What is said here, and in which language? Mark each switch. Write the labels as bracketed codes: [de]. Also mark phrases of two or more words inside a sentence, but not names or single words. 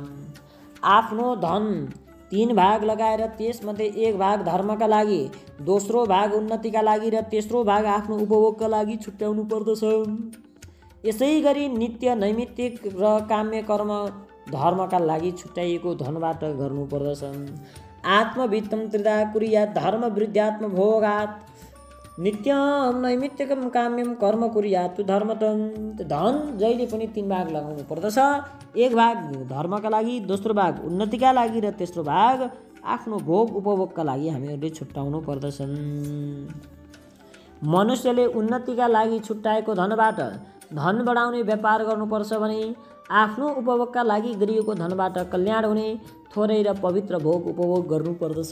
[ne] आफ्नो धन 3 भाग लगाएर त्यसमध्ये 1 भाग धर्मका लागि, दोस्रो भाग उन्नतिका लागि र तेस्रो भाग आफ्नो उपभोगका लागि छुट्याउनु पर्दछ। यसै गरी नित्य नैमित्तिक र काम्य कर्म धर्मका लागि छुट्याइएको धनबाट गर्नुपर्दछ। [sa] आत्मवित्तं त्रिधा कुर्यात् धर्म वृद्ध्यात्म भोगात् नित्यं नैमित्तिकं काम्यं कर्म कुर्यात् धर्मतं। [ne] धन जहिले पनि 3 भाग लगाउनु पर्दछ। 1 भाग धर्मका लागि, दोस्रो भाग उन्नतिका लागि र तेस्रो भाग आफ्नो भोग उपभोगका लागि हामीहरूले छुट्याउनु पर्दछन्। मनुष्यले उन्नतिका लागि छुट्याएको धनबाट धन बढाउने व्यापार गर्नुपर्छ भने आफ्नो उपभोगका लागि गरिएको धनबाट कल्याण हुने थोरै र पवित्र भोग उपभोग गर्नुपर्दछ।